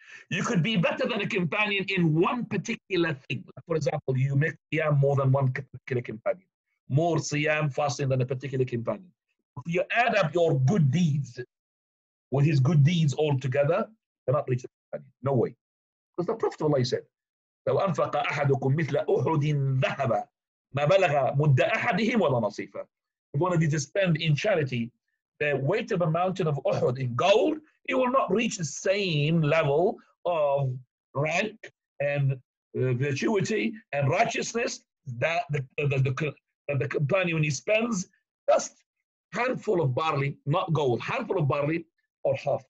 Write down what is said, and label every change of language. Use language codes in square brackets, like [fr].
[en] You could be better than a companion in one particular thing. Like for example, you make siyam more than one particular companion. More siyam, fasting than a particular companion. If you add up your good deeds with his good deeds all together, you cannot reach the companion. No way. Because the Prophet Allah said, [ar] لو أنفق أحدكم مثل أحد ذهب ما بلغ مد أحدهم ولا نصيفه. [en] If one of you to spend in charity the weight of a mountain of Uhud in gold, it will not reach the same level of rank and virtuity and righteousness that the companion, when he spends just handful of barley, not gold, handful of barley or half.